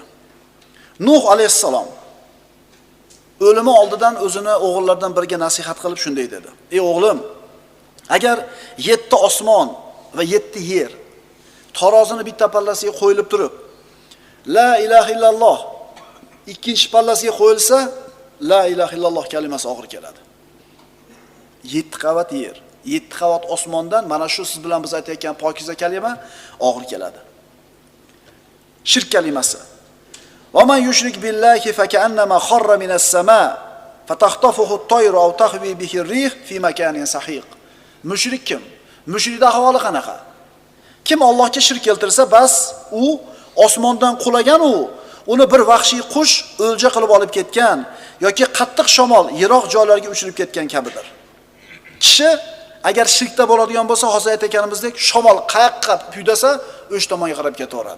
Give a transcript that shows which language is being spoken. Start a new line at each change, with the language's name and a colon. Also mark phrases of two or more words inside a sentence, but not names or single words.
Uzbek: Nuh alayhissalom o'limi oldidan o'zini o'g'illaridan biriga nasihat qilib shunday dedi: "Ey o'g'lim, agar 7 osmon va 7 yer tarozini bitta pallasiga qo'yilib turib,
Arabic: لا إله إلا الله
Uzbek: ikkinchi pallasiga qo'yilsa,
Arabic: لا إله إلا الله
Uzbek: kalimasi og'ir keladi. 7 qavat yer, 7 qavat osmondan mana shu siz bilan biz aytayotgan pokiza kalima og'ir keladi. Shirk kalimasi.
Arabic: ومن يشرك بالله فكأنما خر من السماء فتخطفه الطير أو تهوي به الريح في مكان سحيق.
Uzbek: Mushrik kim? Mushrikda ahvoli qanaqa? Kim Allohga shirk keltirsa, bas u osmondan qulagan uni bir vahshiy qush o'lja qilib olib ketgan yoki qattiq shamol yiroq joylarga uchirib ketgan kabidir. Kishi agar shirkda bo'ladigan bo'lsa, hozir aytganimizdek, shamol qayoqqa puydasa, o'sha tomonga qarab ketaveradi.